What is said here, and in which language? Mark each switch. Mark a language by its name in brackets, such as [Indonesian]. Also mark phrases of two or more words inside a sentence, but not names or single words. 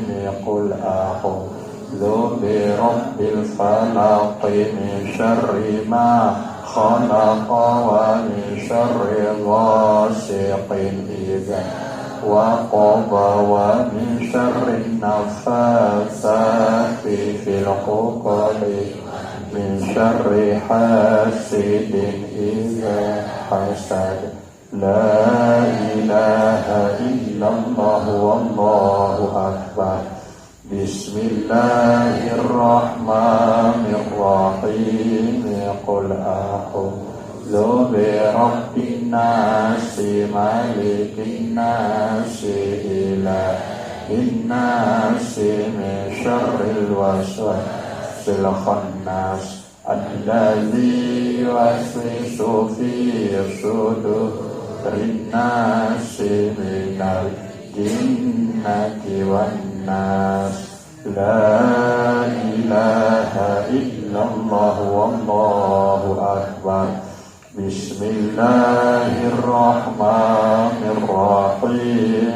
[Arabic] قل أعوذ برب الفلق من شر ما خلق ومن شر غاسق إذا وقب ومن شر النفاثات في العقد من شر حاسد إذا حسد. لا إله إلا الله والله أكبر. بسم الله الرحمن الرحيم. قل أعوذ برب الناس ملك الناس إله الناس من شر الوسواس الخناس الذي يوسوس في صدور الناس من الجنة والناس. لا إله إلا الله والله أكبر. بسم الله الرحمن الرحيم.